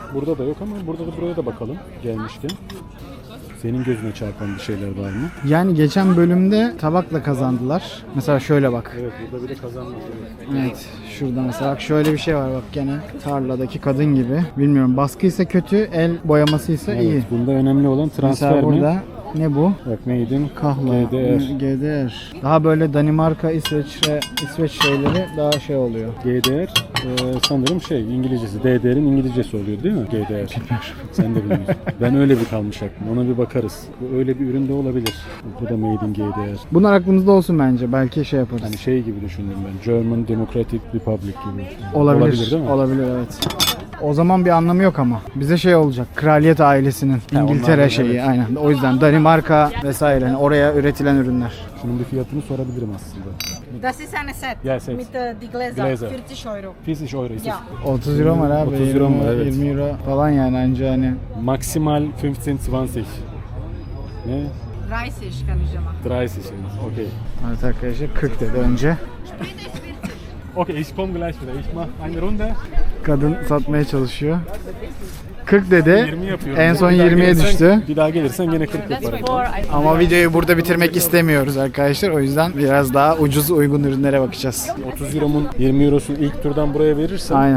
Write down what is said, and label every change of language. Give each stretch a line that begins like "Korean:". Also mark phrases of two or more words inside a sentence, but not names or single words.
Turkish: Burada da yok ama buraya da bakalım gelmişken. Senin gözüne çarpan bir şeyler var mı? Yani geçen bölümde tabakla kazandılar. Mesela şöyle bak. Evet burada bir de kazanmış. Evet. Şurada mesela bak şöyle bir şey var bak gene. Tarladaki kadın gibi. Bilmiyorum baskıysa kötü, el boyamasıysa iyi. Evet, bunda önemli olan transfer Mesela mi? burada ne bu? Bak
English: made in
Turkish: Kahla. GDR. GDR. Daha böyle Danimarka, İsveç şeyleri daha şey oluyor. GDR sanırım İngilizcesi. DDR'in İngilizcesi oluyor değil mi? GDR. Sen de bilmiyorsun. Ben öyle bir kalmış aklım. Ona bir bakarız. Bu öyle bir ürün de olabilir. Bu da
English: made in
Turkish: GDR. Bunlar aklımızda olsun bence. Belki şey yaparız. Hani gibi düşündüm ben. German Democratic Republic gibi. Olabilir. Değil mi? Olabilir evet. O zaman bir anlamı yok ama. Bize şey olacak. Kraliyet ailesinin İngiltere onlardan, şeyi evet. aynen. O yüzden Danimarka vesaire yani oraya üretilen ürünler. Şunun bir fiyatını sorabilirim aslında.
German: Das ist eine Set Ja, Set. mit die Gläser, Gläser. 40 Euro. 40 euro ist es. Ja.
Turkish: 30 euro var abi. 30 euro mu? Evet. 20 euro falan yani anca hani. Maximal 15-20. Ne?
German: 30 kann ich ja machen. 30 ist. Okay.
Turkish: Evet arkadaşlar 40 dedi önce.
German: Okay, ich komme gleich wieder. Ich mache eine Runde.
Turkish: Kadın satmaya çalışıyor. 40 dedi. 20 yapıyorum. En son Bir daha 20'ye gelirsen- düştü. Bir daha gelirsen gene 40 yaparım. Ama videoyu burada bitirmek istemiyoruz arkadaşlar. O yüzden biraz daha ucuz uygun ürünlere bakacağız. 30 euromun 20 eurosunu ilk turdan buraya verirsen Aynen.